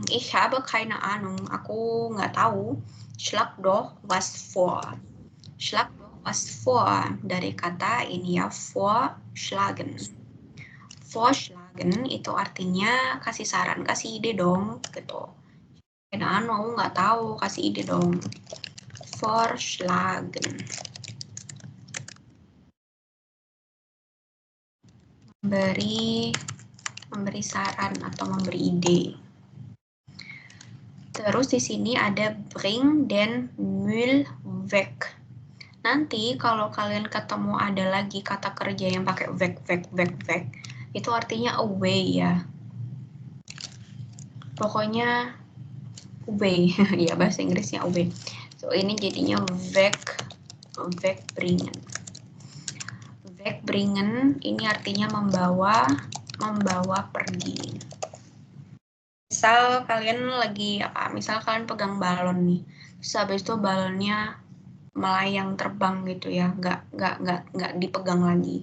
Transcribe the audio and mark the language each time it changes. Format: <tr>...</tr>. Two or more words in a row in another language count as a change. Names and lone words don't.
<de>Ich habe keine Ahnung.</de> <id>Aku nggak tahu.</id> <de>Schlag doch was vor. Schlag doch was vor.</de> <id>Dari kata ini ya, vorschlagen. Vorschlagen itu artinya kasih saran, kasih ide dong, gitu.</id> <de>Keine Ahnung,</de> <id>nggak tahu, kasih ide dong. Vorschlagen. Memberi saran atau memberi ide. Terus di sini ada</id> <de>bring den Müll weg.</de> <id>Nanti kalau kalian ketemu ada lagi kata kerja yang pakai weg, itu artinya away ya. Pokoknya away, ya bahasa Inggrisnya away. So ini jadinya wegbringen. Wegbringen ini artinya membawa pergi. Misal kalian lagi misal kalian pegang balon nih, terus habis itu balonnya melayang terbang gitu ya, nggak dipegang lagi.</id>